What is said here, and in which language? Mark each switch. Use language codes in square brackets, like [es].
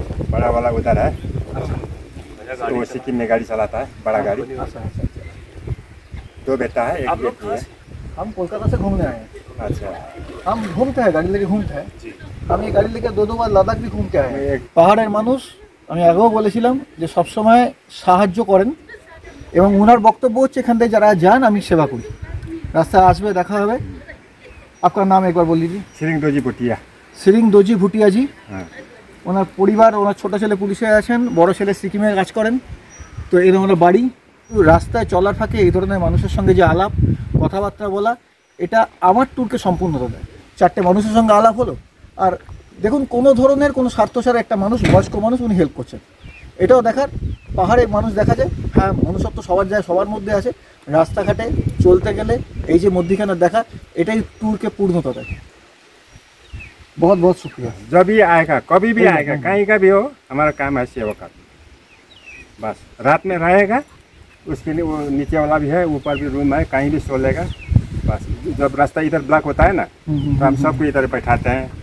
[hi] बड़ा वाला उधर है, वो सिक्किम में गाड़ी चलाता है, बड़ा गाड़ी। दो बेटा है, एक बेटी है। हम कोलकाता से घूमने आए हैं। अच्छा, हम घूमते हैं, गाड़ी लेके घूमते हैं। [bn] আমি এই গাড়ি [hi] लेके दो बार লাদাখ भी घूम के आए हैं। [bn] পাহাড়ের মানুষ, আমি আগেও বলেছিলাম যে সবসময় সাহায্য করেন, এবং ওনার বক্তব্য হচ্ছে এখান থেকে যারা যান আমি সেবা করি। রাস্তায় আসবে, দেখা হবে। আপনার নাম একবার বল দিদি। सिरिंग दोजी भुटिया। সিরিং দোজি ভুটিয়াজি। হ্যাঁ, ওনার পরিবার, ওনার ছোটো ছেলে পুলিশে আছেন, বড় ছেলে সিকিমে কাজ করেন। তো এরকম ওনার বাড়ি। রাস্তায় চলার ফাঁকে এই ধরনের মানুষের সঙ্গে যে আলাপ কথাবার্তা বলা, এটা আমার ট্যুরকে সম্পূর্ণতা দেয়। 4টে মানুষের সঙ্গে আলাপ হলো, আর দেখুন কোনো ধরনের কোনো স্বার্থ ছাড়া একটা মানুষ, বয়স্ক মানুষ, উনি হেল্প করছেন। এটাও দেখার। পাহাড়ে মানুষ দেখা যায়, হ্যাঁ মনুষ্যত্ব সবার যায়, সবার মধ্যে আছে। রাস্তাঘাটে চলতে গেলে এই যে মধ্যিখানে দেখা, এটাই ট্যুরকে পূর্ণতা দেয়। [hi] बहुत बहुत शुक्रिया। जब भी आएगा, कभी भी आएगा, कहीं का भी हो, हमारा काम है सेवा करना। बस रात में रहेगा, उसके लिए वो नीचे वाला भी है, ऊपर भी रूम है, कहीं भी सो लेगा। बस जब रास्ता इधर ब्लॉक होता है ना, तो हम सबको इधर बैठाते हैं।